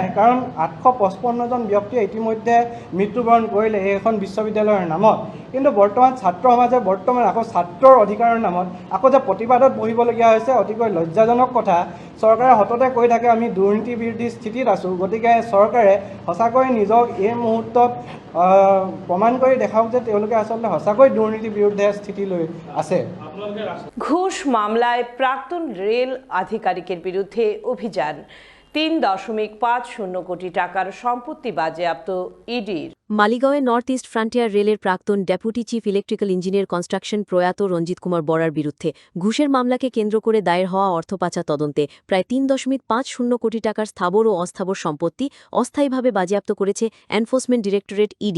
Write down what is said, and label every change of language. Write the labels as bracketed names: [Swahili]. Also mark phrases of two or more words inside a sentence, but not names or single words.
[Assamese] কাৰণ 855জন ব্যক্তিয়ে ইতিমধ্যে মৃত্যুবৰণ কৰিলে এইখন বিশ্ববিদ্যালয়ৰ নামত, কিন্তু বৰ্তমান ছাত্ৰ সমাজে আকৌ ছাত্ৰৰ অধিকাৰৰ নামত আকৌ যে প্ৰতিবাদত বহিবলগীয়া হৈছে, অতিকৈ লজ্জাজনক কথা। চৰকাৰে সততে কৈ থাকে আমি দুৰ্নীতি বিৰোধী স্থিতিত আছোঁ। গতিকে চৰকাৰে সঁচাকৈ নিজক এই মুহূৰ্তত প্ৰমাণ কৰি দেখাওক যে তেওঁলোকে আচলতে সঁচাকৈ দুৰ্নীতি বিৰুদ্ধে স্থিতি লৈ আছে। [Bangla] ঘুষ মামলায় প্রাক্তন রেল আধিকারিকের বিরুদ্ধে অভিযান, 3.50 কোটি টাকার সম্পত্তি বাজেয়াপ্ত ইডির। মালিগাঁওয়ে নর্থ ইস্ট ফ্রন্টিয়ার রেলের প্রাক্তন [English] Deputy Chief Electrical Engineer Construction [Bangla] প্রয়াত রঞ্জিত কুমার বরার বিরুদ্ধে ঘুষের মামলাকে কেন্দ্র করে দায়ের হওয়া অর্থপাচার তদন্তে প্রায় 3.50 কোটি টাকার স্থাবর ও অস্থাবর সম্পত্তি অস্থায়ীভাবে বাজেয়াপ্ত করেছে এনফোর্সমেন্ট ডিরেক্টরেট ইডি।